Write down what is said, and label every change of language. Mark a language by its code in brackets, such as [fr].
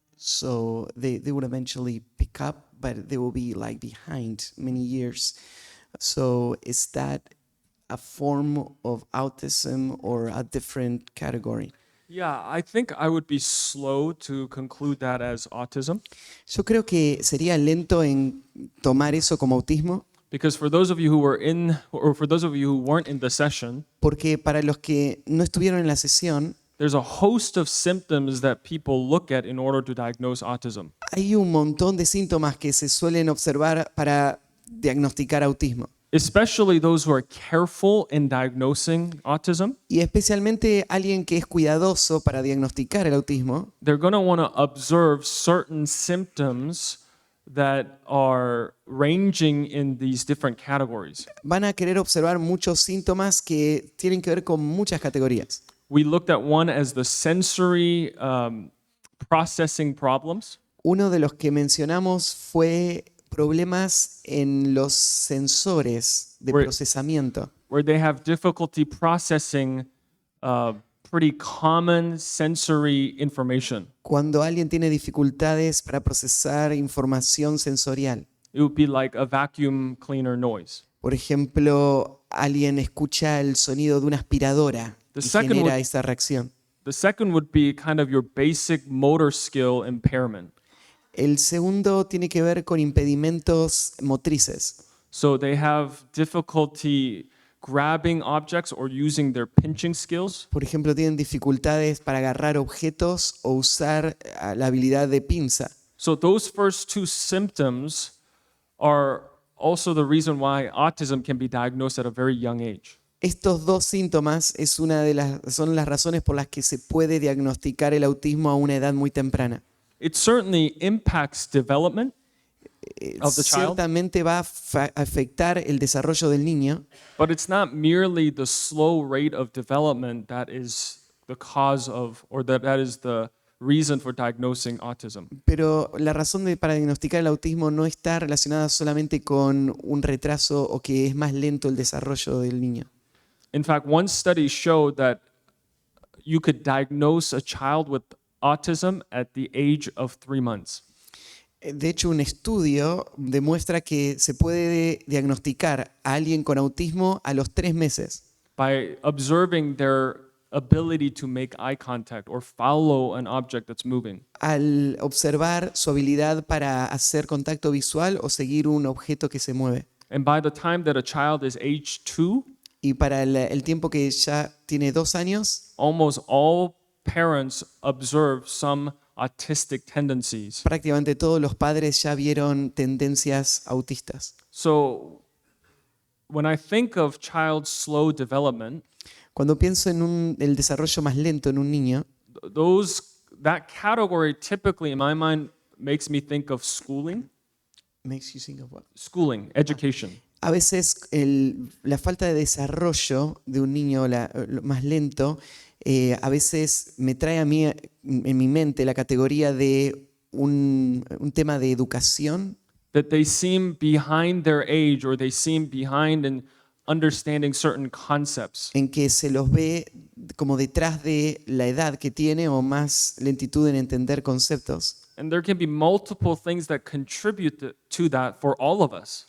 [en] So they would eventually pick up, but they will be like behind many years. So is that a form of autism or a different category? Yeah, I think I would be slow to conclude that as autism. [es] Yo creo que sería lento en tomar eso como autismo. [en] Because for those of you who were in, or for those of you who weren't in the session, [es] porque para los que no estuvieron en la sesión, [en] there's a host of symptoms that people look at in order to diagnose autism. [es] Hay un montón de síntomas que se suelen observar para diagnosticar autismo. [en] Especially those who are careful in diagnosing autism. [es] Y especialmente alguien que es cuidadoso para diagnosticar el autismo. [en] They're going to want to observe certain symptoms that are ranging in these different categories. [es] Van a querer observar muchos síntomas que tienen que ver con muchas categorías. [en] We looked at one as the sensory processing problems. [es] Uno de los que mencionamos fue problemas en los sensores de procesamiento. [en] Where they have difficulty processing pretty common sensory information. [es] Cuando alguien tiene dificultades para procesar información sensorial. [en] It would be like a vacuum cleaner noise. [es] Por ejemplo, alguien escucha el sonido de una aspiradora y genera esa reacción. [en] The second would be kind of your basic motor skill impairment. [es] El segundo tiene que ver con impedimentos motrices. [en] So they have difficulty grabbing objects or using their pinching skills. [es] Por ejemplo, tienen dificultades para agarrar objetos o usar la habilidad de pinza. [en] So those first two symptoms are also the reason why autism can be diagnosed at a very young age. [es] Estos dos síntomas son las razones por las que se puede diagnosticar el autismo a una edad muy temprana. [en] It certainly impacts development of the child, [es] Ciertamente va a afectar el desarrollo del niño, [en] but it's not merely the slow rate of development that is the cause of, or that is the reason for diagnosing autism. [es] pero la razón para diagnosticar el autismo no está relacionada solamente con un retraso o que es más lento el desarrollo del niño. [en] In fact, one study showed that you could diagnose a child with autism at the age of 3 months. [es] De hecho, un estudio demuestra que se puede diagnosticar a alguien con autismo a los 3 meses [en] By observing their ability to make eye contact or follow an object that's moving. [es] al observar su habilidad para hacer contacto visual o seguir un objeto que se mueve. [en] And by the time that a child is age 2, [es] Y para el tiempo que ya tiene 2 años, [en] almost all parents observe some autistic tendencies. [es] prácticamente todos los padres ya vieron tendencias autistas. [en] So when I think of child slow development, [es] Cuando pienso en el desarrollo más lento en un niño, [en] that category typically in my mind makes me think of schooling, makes you think of what? education. [es] A veces la falta de desarrollo de un niño lo más lento, a veces me trae a mí en mi mente la categoría de un tema de educación, [en] That they seem behind their age or they seem behind in understanding certain concepts. [es] en que se los ve como detrás de la edad que tiene o más lentitud en entender conceptos. [en] And there can be multiple things that contribute to that for all of us.